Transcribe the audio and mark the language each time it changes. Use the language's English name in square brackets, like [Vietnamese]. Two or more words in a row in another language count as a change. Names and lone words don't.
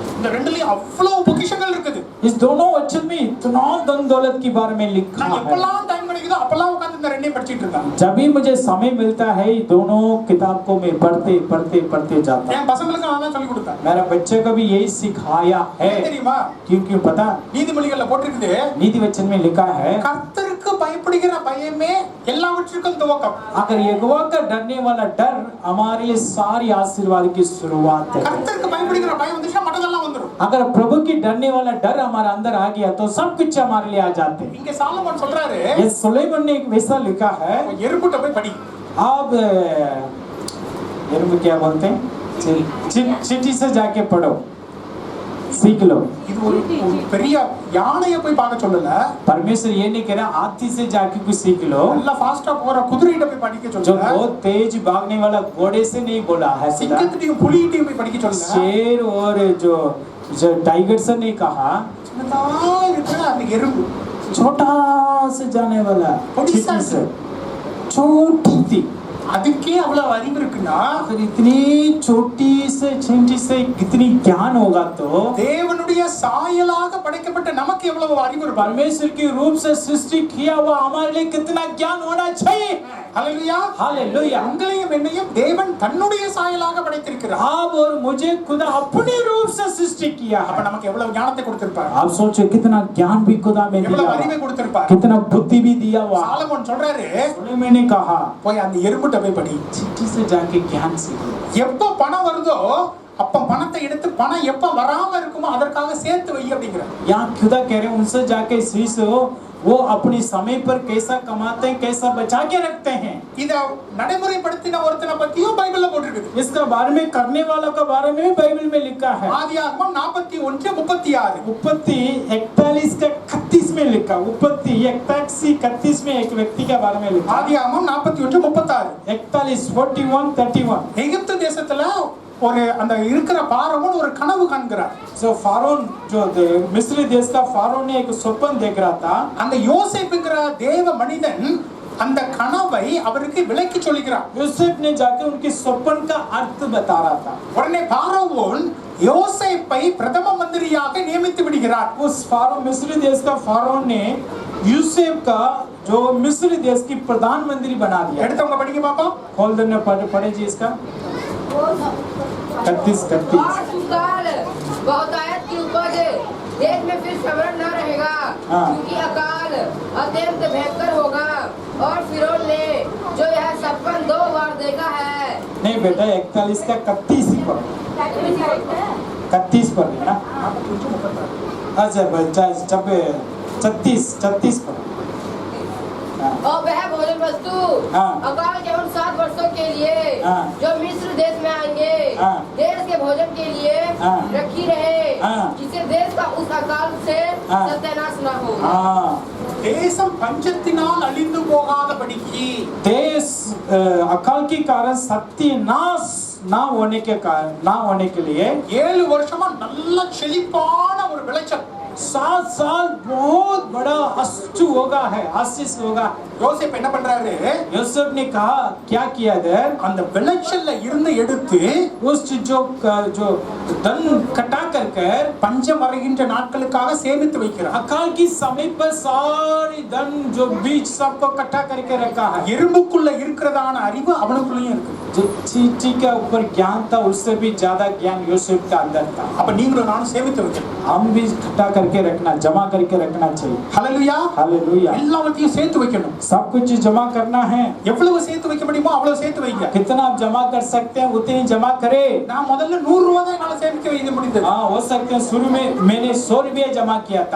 [Tamil] இந்த ரெண்டுலயும் அவ்வளவு பொக்கிஷங்கள் இருக்குது। [Hindi] इस दोनों वचन में इतना धन दौलत के बारे में लिखा [Tamil] நான் [Hindi] है। [Tamil] எப்பெல்லாம் டைம் கிடைக்குதோ அப்பெல்லாம் உட்கார்ந்து இந்த ரெண்டையும் படிச்சிட்டு இருக்கேன்। [Hindi] जब भी मुझे समय मिलता है दोनों किताब को मैं पढ़ते जाता हूँ। [Tamil] என் பசங்களுக்கு நான் தான் சொல்லி கொடுத்தேன்। [Hindi] मेरा बच्चे को भी यही सिखाया है। [Tamil] ஏன் தெரியுமா? [Hindi] क्यों पता? [Tamil] நீதிமொழிகள்ல போட்டிருக்குது, [Hindi] नीति वचन में लिखा है, [Tamil] கர்த்தருக்கு பயப்படுகிற பயமே எல்லாவற்றுக்கும் துவக்கம்। [Hindi] अगर यहोवा का डरने वाला डर हमारे लिए सारी आशीर्वाद की शुरुआत है। [Tamil] கர்த்தருக்கு பயப்படுகிற பயம் வந்துச்சுன்னா மற்றதெல்லாம் வந்துரும்। [Hindi] अगर प्रभु की डरने वाला डर हमारे अंदर आ गया तो सब कुछ हमारे लिए आ जाते हैं। [Tamil] இங்க சாலமோன் சொல்றாரு, [Hindi] ये सुलेमान ने एक वैसा लिखा है। [Tamil] எறும்புட்ட போய் படி। [Hindi] आप एरुम क्या बोलते हैं, चिट्ठी से जाके पढ़ो। सीख लो। [Tamil] இது ஒரு பெரிய யானையை போய் பார்க்க சொல்லல, [Hindi] परमेश्वर ये नहीं कह रहा हाथी से जाके कुछ सीख लो, [Tamil] நல்லா ஃபாஸ்டா போற குதிரையிட்ட போய் படிக்க [Hindi] जो [Tamil] சொல்லல, [Hindi] बहुत तेज भागने वाला घोड़े से नहीं बोला है खुदा। [Tamil] சிங்கத்திட்டையும் புலிகிட்டையும் போய் படிக்க சொல்லல, [Hindi] शेर और जो टाइगर से नहीं कहा, [Tamil] சின்னதா இருக்கிற அந்த எறும்பு [Hindi] छोटा से जाने वाला छोटी चींटी सा- से, छोटी थी। [Tamil] அதுக்கே அவ்வளவு அறிவு இருக்குன்னா [Hindi] अगर इतनी छोटी से चींटी से कितनी ज्ञान होगा तो [Tamil] தேவனுடைய சாயலாக படைக்கப்பட்ட நமக்கு எவ்வளவு அறிவு இருக்கும்। [Hindi] परमेश्वर के रूप से सृष्टि किया हुआ हमारे लिए कितना ज्ञान होना चाहिए। [Tamil] ஹல்லேலூயா। [Hindi] हालेलुया। [Tamil] உங்களையும் என்னையும் தேவன் தன்னுடைய சாயலாக படைத்திருக்கிறார்। [Hindi] आप और मुझे खुदा अपने रूप से सृष्टि किया [Tamil] அப்ப [Hindi] है। [Tamil] நமக்கு எவ்வளவு ஞானத்தை கொடுத்திருப்பார், [Hindi] आप सोचो कितना ज्ञान भी खुदा में दिया [Tamil] எவ்வளவு [Hindi] हुआ, [Tamil] அறிவை கொடுத்திருப்பார்। [Hindi] कितना बुद्धि भी दिया हुआ। [Tamil] சாலமோன் சொல்றாரு, [Hindi] मैंने कहा [Tamil] போய் அந்த எறும்புட்ட போய் படி, [Hindi] चिट्ठी से जाके ज्ञान सीखो। [Tamil] எப்போ பணம் வருதோ அப்ப பணத்தை எடுத்து பணம் எப்ப வராம இருக்குமோ அதற்காக சேர்த்து வை அப்படிங்கிறார்। [Hindi] यहाँ खुदा कह रहे हैं उनसे जाके सीखो, वो अपनी समय पर कैसा कमाते हैं, कैसा बचा के रखते हैं। [Tamil] இத நடைமுறைப்படுத்தின ஒருத்தனை பத்தியும் பைபிள்ல போட்டிருக்குது। [Hindi] इसका बारे में करने वालों के बारे में बाइबल में लिखा है। [Tamil] ஆதியாகமம் 41:36 [Hindi] उत्पत्ति 41 का 31 में लिखा। उत्पत्ति 41:31 में एक व्यक्ति के बारे में लिखा। [Tamil] ஆதியாகமம் 41:36 [Hindi] 41 41 31। [Tamil] எகிப்து தேசத்துல ஒரு அந்த இருக்கிற பார்வோன் ஒரு கனவு காண்கிறார்। [Hindi] जो फारोन जो मिस्र देश का फारोन ने एक स्वप्न देख रहा था। [Tamil] அந்த யோசேப்புங்கிற தேவ மனிதன் அந்த கனவை அவருக்கு விளக்கி சொல்கிறார்। [Hindi] यूसुफ ने जाके उनके स्वप्न का अर्थ बता रहा था। [Tamil] உடனே பார்வோன் யோசேப்பை பிரதம மந்திரியாக நியமித்து விடுகிறார்। [Hindi] उस फारोन मिस्र देश का फारोन ने यूसुफ का जो मिस्र देश की प्रधानमंत्री बना दिया। [Tamil] எடுத்தவங்க படிக்க பாப்போம்। [Hindi] खोल देने पढ़े जी इसका 31 31। और सुकाल बहुतायत की उपज देश में फिर सवरण न रहेगा, हाँ। क्योंकि अकाल अत्यंत भयंकर होगा। और फिरौन ने जो यह सपन 2 बार देखा है। नहीं बेटा 41 का 31 ही पढ़ो, 31 पढ़ ना। अच्छा बच्चा जब 36 पढ़ो। हाँ। और वह भोजन वस्तु हाँ। अकाल के उन 7 वर्षों के लिए हाँ। जो मिस्र देश में आएंगे हाँ। देश के भोजन के लिए हाँ। रखी रहे, हाँ। जिससे देश का उस अकाल से हाँ। सत्यानाश न हो। हाँ [Tamil] தேசம் பஞ்சத்தினால் அழிந்து போகாதபடிக்கு [Hindi] देश अकाल के कारण सत्यानाश ना होने के लिए [Tamil] 7 வருஷமா நல்ல செழிப்பான ஒரு விளைச்சல்। [Hindi] 7 साल बहुत बड़ा अश्चु होगा है, आशीष होगा। [Tamil] யோசேப்பு என்ன பண்றாரு, [Hindi] यूसुफ ने कहा क्या किया इधर, [Tamil] அந்த விளைச்சல்ல இருந்து எடுத்து [Hindi] उस जो धन कटा कर [Tamil] பஞ்சம் வருகின்ற நாட்களுக்காக சேமித்து வைக்கிறார்। [Hindi] अकाल की समय पर सारी धन जो बीज सबको इकट्ठा करके रखा है। [Tamil] எறும்புக்குள்ள இருக்கிறதான அறிவு அவனுக்குள்ளயும் இருக்கு। [Hindi] जो चींटी के ऊपर ज्ञान था उससे भी ज्यादा ज्ञान यूसुफ का अंदर था। [Tamil] அப்ப நீங்களும் நானும் சேமித்து வைக்கணும்। [Hindi] हम भी इकट्ठा करके रखना, जमा करके रखना चाहिए। [Tamil] ஹல்லேலூயா। [Hindi] हालेलुया। [Tamil] எல்லாவற்றையும் சேர்த்து வைக்கணும்। [Hindi] सब कुछ जमा करना है। [Tamil] எவ்வளவு சேர்த்து வைக்க முடியுமோ அவ்வளவு சேர்த்து வைங்க। [Hindi] कितना आप जमा कर सकते हैं उतनी जमा करे। [Tamil] நான் முதல்ல 100 ரூபாய் தான் என்னால சேமிக்க வைக்க முடிந்தது। [Hindi] हाँ हो सकते हैं शुरू में मैंने 100 रुपया जमा किया था।